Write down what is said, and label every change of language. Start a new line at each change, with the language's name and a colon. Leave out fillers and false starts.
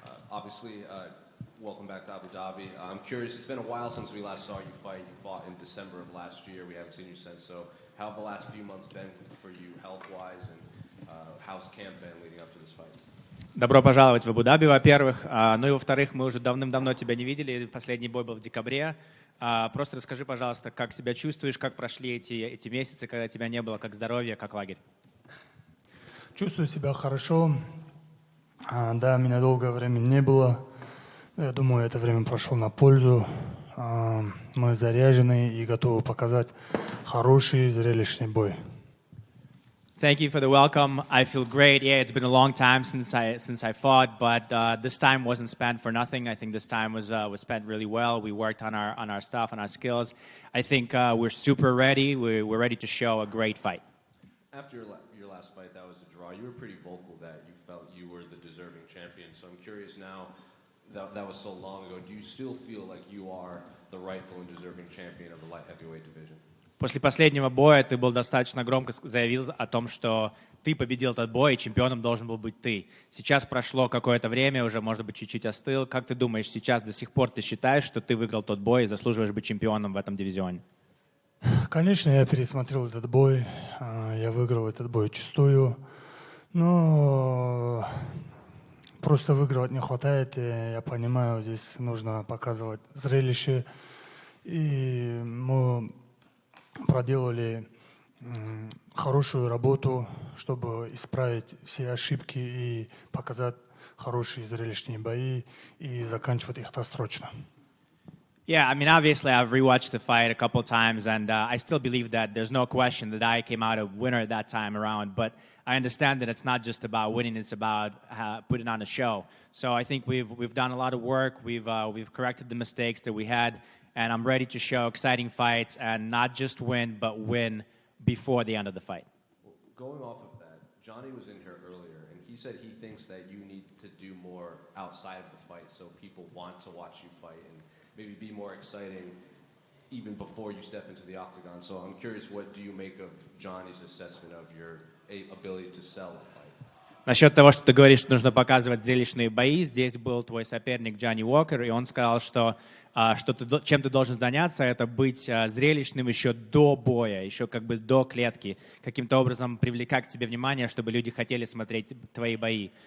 English: Obviously, welcome back to Abu Dhabi. I'm curious, it's been a while since we last saw you fight. You fought in December of last year. We haven't seen you since. So how have the last few months been for you health-wise, and how's camp been leading up to this fight?
Russian: Добро пожаловать в Абу-Даби, во-первых. Ну и во-вторых, мы уже давным-давно тебя не видели. Последний бой был в декабре. Просто расскажи, пожалуйста, как себя чувствуешь, как прошли эти месяцы, когда тебя не было, как здоровье, как лагерь? Чувствую себя хорошо. Да, меня долгое время не было. Я думаю, это время прошло на пользу. Мы заряжены и готовы показать хороший, зрелищный бой.
English: Thank you for the welcome. I feel great. Yeah, it's been a long time since I fought, but this time wasn't spent for nothing. I think this time was spent really well. We worked on our stuff, on our skills. I think we're super ready. We're ready to show a great fight. After your last fight, that was a draw. You were pretty vocal that you felt you were the deserving champion. So I'm curious now, that was so long ago. Do you still feel like you are the rightful and deserving champion of the light heavyweight division?
Russian: После последнего боя ты был достаточно громко заявил о том, что ты победил этот бой, и чемпионом должен был быть ты. Сейчас прошло какое-то время, уже, может быть, чуть-чуть остыл. Как ты думаешь, сейчас до сих пор ты считаешь, что ты выиграл тот бой и заслуживаешь быть чемпионом в этом дивизионе? Конечно, я пересмотрел этот бой. Я выиграл этот бой чистую. Но просто выигрывать не хватает. Я понимаю, здесь нужно показывать зрелище. И мы проделали хорошую работу, чтобы исправить все ошибки и показать хорошие зрелищные бои и заканчивать их досрочно.
English: Yeah, I mean, obviously, I've rewatched the fight a couple of times, and I still believe that there's no question that I came out a winner that time around. But I understand that it's not just about winning; it's about putting on a show. So I think we've done a lot of work. We've corrected the mistakes that we had, and I'm ready to show exciting fights and not just win, but win before the end of the fight. Well, going off of that, Johnny was in here earlier, and he said he thinks that you need to do more outside of the fight, so people want to watch you fight and maybe be more exciting even before you step into the octagon. So I'm curious, what do you make of Johnny's assessment of your ability to sell a fight?
Russian: Насчет того, что ты говоришь, что нужно показывать зрелищные бои, здесь был твой соперник Джонни Уокер, и он сказал, что чем ты должен заняться, это быть зрелищным еще до боя, еще как бы до клетки, каким-то образом привлекать к себе внимание, чтобы люди хотели смотреть твои бои.